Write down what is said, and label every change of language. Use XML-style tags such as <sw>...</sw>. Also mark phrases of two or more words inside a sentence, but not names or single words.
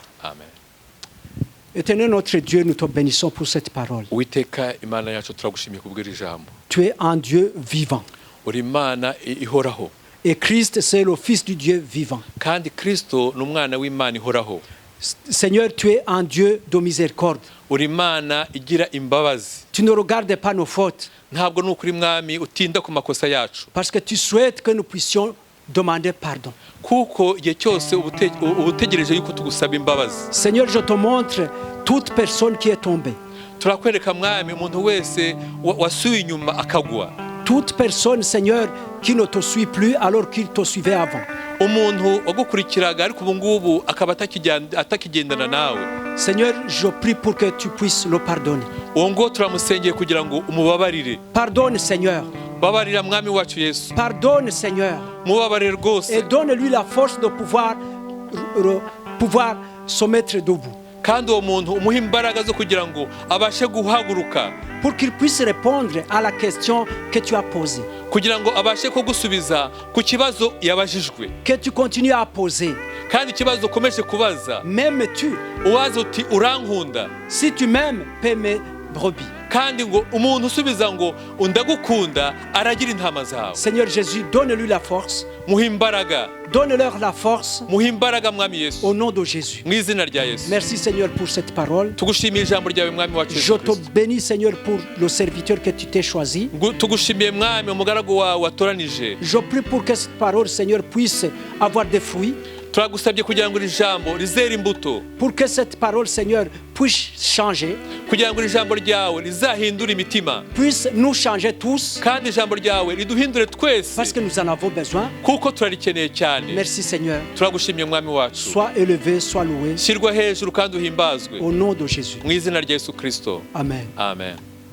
<fr>Amen. Éternel notre Dieu, nous te bénissons pour cette parole.</fr> <rw>Uwiteka Imana yacu turagushimiye kubwira ijambo.</rw> <fr>Tu es un Dieu vivant.</fr> <rw>Uri Imana ihoraho.</rw> <fr>Et Christ, c'est le Fils du Dieu vivant.</fr> <rw>Kandi Kristo ni umwana w'Imana ihoraho.</rw> <fr>Seigneur, tu es un Dieu de miséricorde.</fr> <rw>Uri Imana igira imbabazi.</rw> <fr>Tu ne regardes pas nos fautes,</fr> <rw>Ntabwo ni ukuri mwami utinda ku makosa yacu,</rw> <fr>parce que tu souhaites que nous puissions demander pardon.</fr> <rw>kuko igihe cyose ubutegereje yuko tugusaba imbabazi.</rw> <fr>Seigneur, je te montre toute personne qui est tombée.</fr> <rw>Turakwereka mwami umuntu wese wasuye inyuma akagwa,</rw> <fr>Toute personne, Seigneur, qui ne te suit plus alors qu'il te suivait avant.</fr> <rw>umuntu wagukurikiraga ariko ubu ngubu akaba atakigendana nawe.</rw> <fr>Seigneur, je prie pour que tu puisses le pardonner.</fr> <rw>Uwo ngo turamusengeye kugira ngo umubabarire.</rw> <fr>Pardonne, Seigneur.</fr> <rw>Babarira mwami wacu Yesu,</rw> <fr>Pardonne, Seigneur.</fr> <rw>mubabarire rwose,</rw> <fr>Et donne-lui la force de pouvoir se mettre debout.</fr> <rw>kandi uwo muntu umuha imbaraga zo kugira ngo abashe guhaguruka,</rw> <fr>Pour qu'il puisse répondre à la question que tu as posée.</fr> <rw>kugira ngo abashe kugusubiza ku kibazo yabajijwe.</rw> <fr>Que tu continues à poser.</fr> <rw>Kandi ikibazo ukomeje kubaza,</rw> <fr>M'aimes-tu?</fr> <rw>uwaza uti urankunda,</rw> <fr>Si tu m'aimes, paie mes brebis.</fr> <rw>kandi ngo umuntu usubiza ngo ndagukunda aragira intama zawe.</rw> <fr>Seigneur Jésus, donne-lui la force.</fr> <rw>Muha imbaraga,</rw> <fr>Donne-leur la force</fr> <rw>muha imbaraga mwami Yesu,</rw> <fr>au nom de Jésus.</fr> <rw>mu izina rya Yesu.</rw> <fr>Merci Seigneur pour cette parole.</fr> <rw>Tugushimiye ijambo ryawe mwami wacu</rw> <fr>Je</fr> <rw>Yesu</rw> <fr>te</fr> <rw>Kristo.</rw> <fr>bénis Seigneur pour le serviteur que tu t'es choisi.</fr> <rw>Tugushimiye mwami umugaragu wawe watoranije.</rw> <fr>Je prie pour que cette parole Seigneur puisse avoir des fruits.</fr> <rw>Turagusabye kugira ngo iri jambo rizere imbuto,</rw> <fr>Pour que cette parole Seigneur puisse changer.</fr> <rw>kugira ngo iri jambo ryawe rizahindure imitima,</rw> <fr>Puisse nous changer tous.</fr> <rw>kandi ijambo ryawe riduhindure twese,</rw> <fr>Parce que nous en avons besoin.</fr> <rw>kuko turarikeneye cyane.</rw> <fr>Merci Seigneur.</fr> <rw>Turagushimiye mwami wacu,</rw> <fr>Sois élevé, sois loué.</fr> <rw>shyirwa hejuru kandi uhimbazwe</rw> <fr>Au nom de Jésus.</fr> <rw>mu izina rya Yesu Kristo. Amen. Amen.</rw>